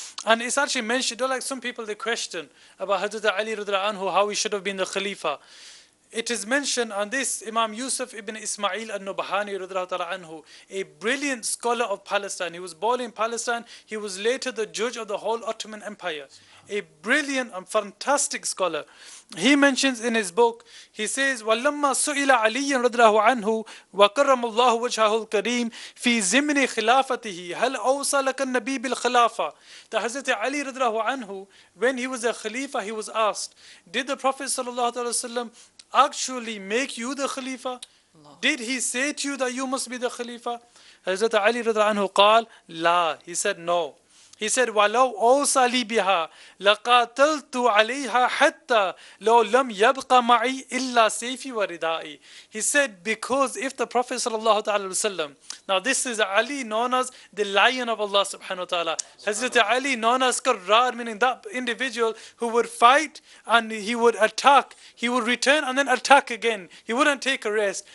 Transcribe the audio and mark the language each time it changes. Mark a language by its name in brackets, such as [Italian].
[English] And it's actually mentioned, like some people they question about Hazrat Ali radiyallahu anhu, how he should have been the Khalifa. It is mentioned on this, Imam Yusuf ibn Ismail al-Nubhani radiyallahu ta'ala anhu, a brilliant scholar of Palestine. He was born in Palestine. He was later the judge of the whole Ottoman Empire. A brilliant and fantastic scholar. He mentions in his book, he says, [Arabic] وَلَمَّا سُئِلَ عَلِيًّا رَضِيَ اللَّهُ عَنْهُ وَكَرَّمَ اللَّهُ وَجْهَهُ الْكَرِيمِ فِي زِمْنِ خِلَافَتِهِ هَلْ أَوْصَى لَكَ النَّبِي بِالْخِلَافَةِ. [English] The Hazrat Ali radiyallahu anhu, when he was a Khalifa, he was asked, did the Prophet sallallahu alaihi wasallam actually make you the Khalifa? Did he say to you that you must be the Khalifa? Hazrat Ali radiallahu anhu [Arabic] قال لا. [English] He said no. He said [Arabic] وَلَوْ أَوْصَى لِي بِهَا لَقَاتَلْتُ عَلَيْهَا حَتَّى لَوْ لَمْ يَبْقَ مَعِي إِلَّا سَيْفِي وَرِدَائِي. [English] He said, because if the Prophet sallallahu alaihi wasallam, now this is Ali known as the lion of Allah subhanahu wa ta'ala. Hazrat Ali known as Qarrar, meaning that individual who would fight and he would attack, he would return and then attack again. He wouldn't take a rest.